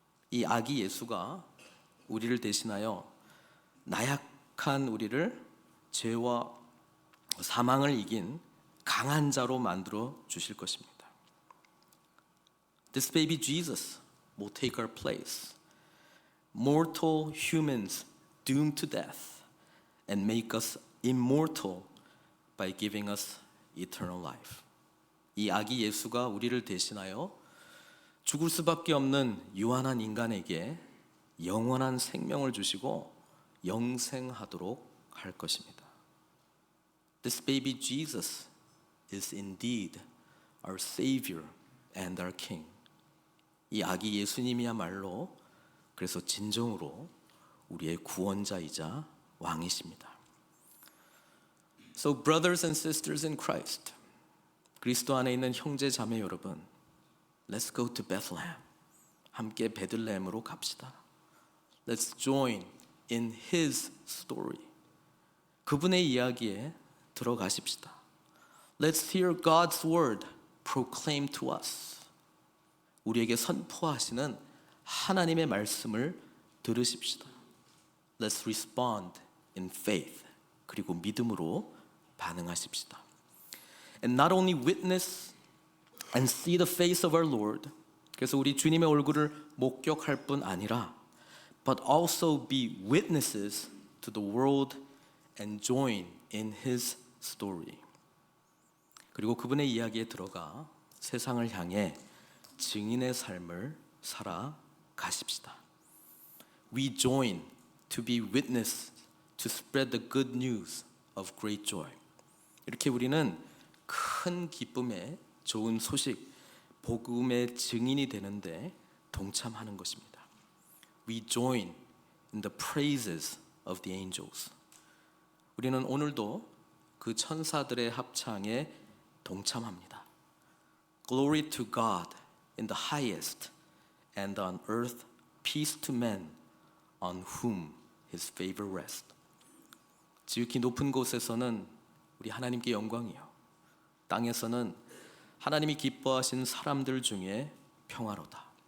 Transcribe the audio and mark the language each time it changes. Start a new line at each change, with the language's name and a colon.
Korean: 이 아기 예수가 우리를 대신하여 나약한 우리를 죄와 사망을 이긴 강한 자로 만들어 주실 것입니다.
English: This baby Jesus will take our place, mortal humans doomed to death, and make us immortal by giving us eternal life.
Korean: 이 아기 예수가 우리를 대신하여 죽을 수밖에 없는 유한한 인간에게 영원한 생명을 주시고 영생하도록 할 것입니다.
English: This baby Jesus is indeed our Savior and our King.
Korean: 이 아기 예수님이야말로 그래서 진정으로 우리의 구원자이자 왕이십니다.
English: So brothers and sisters in Christ,
Korean: 그리스도 안에 있는 형제 자매 여러분,
English: let's go to Bethlehem.
Korean: 함께 베들레헴으로 갑시다.
English: Let's join in His story.
Korean: 그분의 이야기에 들어가십시다.
English: Let's hear God's word proclaimed to us.
Korean: 우리에게 선포하시는 하나님의 말씀을 들으십시다.
English: Let's respond in faith.
Korean: 그리고 믿음으로 반응하십시다.
English: And not only witness and see the face of our Lord.
Korean: 그래서 우리 주님의 얼굴을 목격할 뿐 아니라
English: but also be witnesses to the world and join in His story.
Korean: 그리고 그분의 이야기에 들어가 세상을 향해 증인의 삶을 살아가십시다.
English: We join to be witness, to spread the good news of great joy.
Korean: 이렇게 우리는 큰 기쁨의 좋은 소식, 복음의 증인이 되는데 동참하는 것입니다.
English: We join in the praises of the angels.
Korean: 우리는 오늘도 그 천사들의 합창에 동참합니다.
English: Glory to God in the highest, and on earth peace to men on whom His favor rests.
Korean: 지극히 높은 곳에서는 우리 하나님께 영광이요, 땅에서는 하나님이 기뻐하신 사람들 중에 평화로다.